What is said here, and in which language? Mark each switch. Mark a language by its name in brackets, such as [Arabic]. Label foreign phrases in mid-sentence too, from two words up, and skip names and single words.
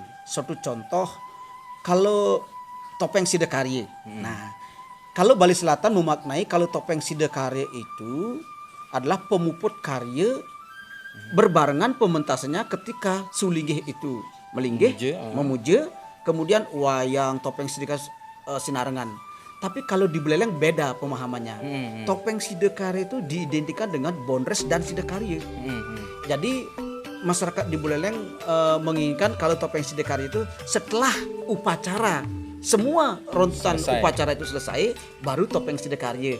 [Indonesian] Suatu contoh, kalau topeng Sidakarya. Nah, kalau Bali Selatan memaknai kalau topeng Sidakarya itu adalah pemuput karya berbarengan pementasannya ketika Sulinggih itu melinggih, memuja, kemudian wayang topeng Sidakarya sinarengan. Tapi kalau di Buleleng beda pemahamannya. Topeng Sidakarya itu diidentikan dengan Bondres dan Sidakarya. Jadi masyarakat di Buleleng menginginkan kalau topeng Sidakarya itu setelah upacara, semua rontan upacara itu selesai, baru topeng Sidakarya.